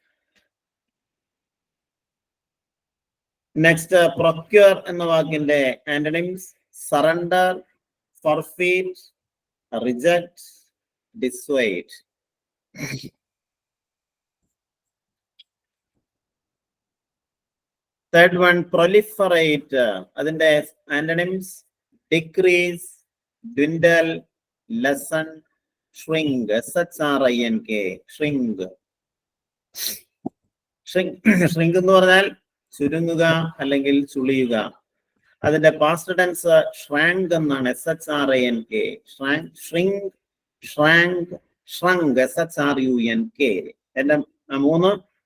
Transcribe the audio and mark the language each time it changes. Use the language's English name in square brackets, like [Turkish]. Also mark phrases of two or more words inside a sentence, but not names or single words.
[English] next procure [Malayalam] എന്ന വാക്കിന്റെ [English] antonyms surrender, forfeit, reject, disvide. third one proliferate. [Malayalam] അതിന്റെ [English] antonyms decrease, dwindle, lessen, shrink. SHRINK. shrink. shrink [Malayalam] എന്ന് പറഞ്ഞാൽ ചുരുങ്ങുക അല്ലെങ്കിൽ ചുളിയുക. അതിന്റെ [English] past tense shrank [Malayalam] എന്നാണ്. [English] SHRINK. shrink, shrank, shrunk. SHRUNK. [Malayalam] എന്റെ മൂന്ന്